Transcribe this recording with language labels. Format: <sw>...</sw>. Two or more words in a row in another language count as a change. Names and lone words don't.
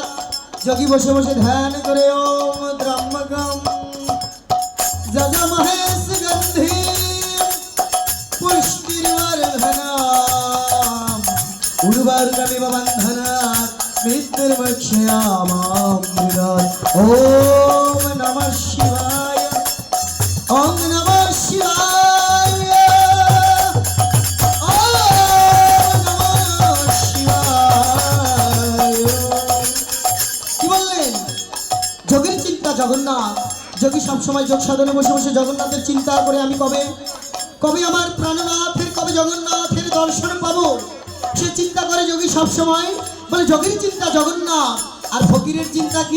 <bn>যোগী বসে বসে ধ্যান করে</bn> <sa>ওম ত্রম্বকম যজমহেশ গন্ধি পুষ্টির্বর্ধনম উর্বরকমিব বন্ধনাৎ মৃত্যুর্মোক্ষয়ামামৃতাৎ। ওম নমঃ শিবায়, ওম নমঃ শিবায়, ওম নমঃ শিবায়।</sa> <bn>কি বললেন? যোগীর চিন্তা জগন্নাথ। যোগী সবসময় যোগ সাধনে বসে বসে জগন্নাথের চিন্তা করে আমি কবে কবে আমার প্রাণনাথের, কবে জগন্নাথের দর্শন পাবো, সে চিন্তা করে যোগী সবসময়। বলে যোগীর চিন্তা জগন্নাথ, আর ফকিরের চিন্তা কি?</bn>